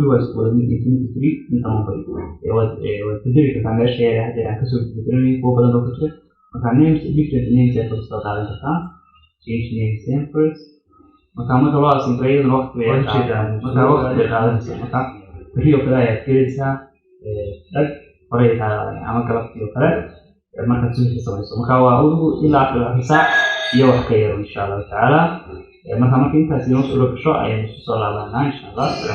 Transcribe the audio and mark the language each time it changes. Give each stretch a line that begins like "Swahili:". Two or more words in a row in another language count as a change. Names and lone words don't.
Somali: waa isku wada mid infinity free inta mobile waad bedeli kartaa meesheeda hadda aan kasoo bedelanay kuwa badan oo ka jira marka
English: different name servers
Somali: baad qaadan kartaa
English: change name servers
Somali: marka loo asingareeyana waqti bay qaadanaysaa marka berri oo kale ayaad gelaysaa dhag horey ama galabtii oo kale markaad suuqa samayso marka waa adigu ilaa 4 saac iyo wax ka yar
Arabic: insha Allah taala
Somali: marka intaas inoo soo gasho ayaan soo laabanaa
Arabic: insha Allah.